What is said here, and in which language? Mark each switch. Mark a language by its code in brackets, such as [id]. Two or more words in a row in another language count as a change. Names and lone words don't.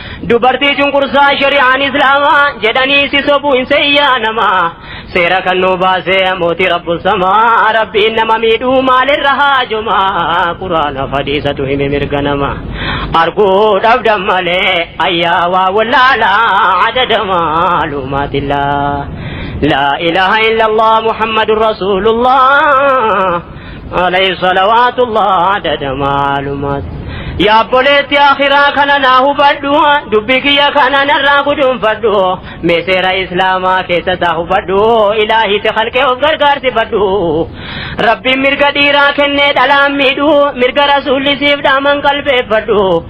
[om] Dubartii cunqursaa shari'aan Islaamaa jedhanii si sobuu hin seeyyaa namaa. Seera kan nu baasee mootii [ar] رب السماء, [om] Rabbiin nama miidhuu maalirra haajumaa? Quraana fadhiisatu hime mirga nama. Arguu dhabdan malee ayyaa waa wallaalaa [ar] عدد معلومات الله. لا إله إلا الله محمد رسول الله، عليه صلوات الله عدد معلومات. [om] Yaa obboleetti akhiraa kana naa hubadhu, dubbii kiyya kana narraa guduunfadhu, mee seera Islaamaa keessa isaa hubadhu, Ilaahi si khalqee of gargaarsifadhu. Rabbiin mirga dhiiraa kennee dhalaan miidhu, mirga Rasuulli siif dhaaman qalbeeffadhu.